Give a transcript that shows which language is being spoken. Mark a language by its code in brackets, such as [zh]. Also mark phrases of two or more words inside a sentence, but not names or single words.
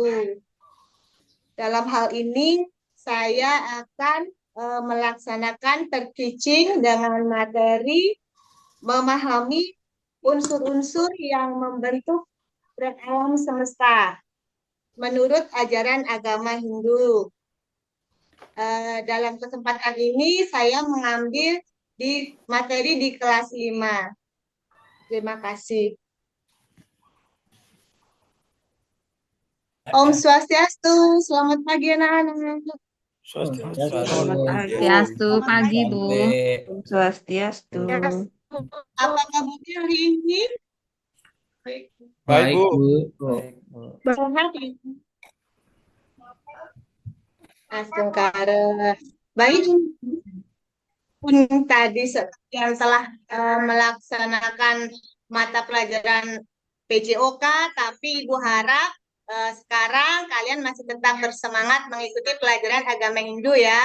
[id] Dalam hal ini, saya akan melaksanakan terteaching dengan materi memahami unsur-unsur yang membentuk alam semesta menurut ajaran agama Hindu. Dalam kesempatan ini saya mengambil di materi di kelas 5. Terima kasih. Om Swastiastu, selamat pagi anak-anak. Swastiastu pagi Bu. Om Swastiastu. Apa kabarnya hari ini? Baik, Bu. Sehat ya? Astungkara. Baik. Pun tadi yang telah melaksanakan mata pelajaran PJOK, tapi Ibu harap sekarang kalian masih tetap bersemangat mengikuti pelajaran agama Hindu ya.